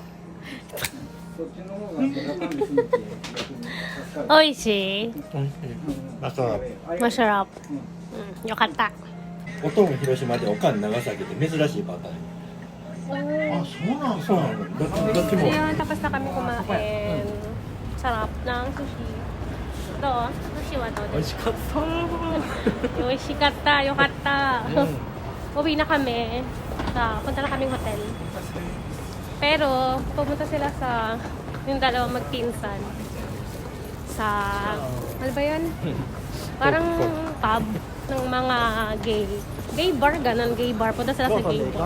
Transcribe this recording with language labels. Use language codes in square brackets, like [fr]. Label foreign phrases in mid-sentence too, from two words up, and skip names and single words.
[ja] そっちの方が中身すぎて。美味しい。あとは [tl] Masarap. Yokata. [ja] おとん広島でおかん長崎で珍しいパターン。あ、そうなんですか。そうなの。どっちも。 [tl] Ayun, tapos na kami kumain. Sarap ng sushi. Ito, sushi wa to. [ja] 美味しかった。よしかた、よかった. [tl] Uwi na kami. Punta na kaming hotel. Pero, pumunta sila sa yung dalawang magpinsan. Sa, ano ba yan? Parang pub ng mga gay. Gay bar, ganun, gay bar. Punta sila sa gay bar.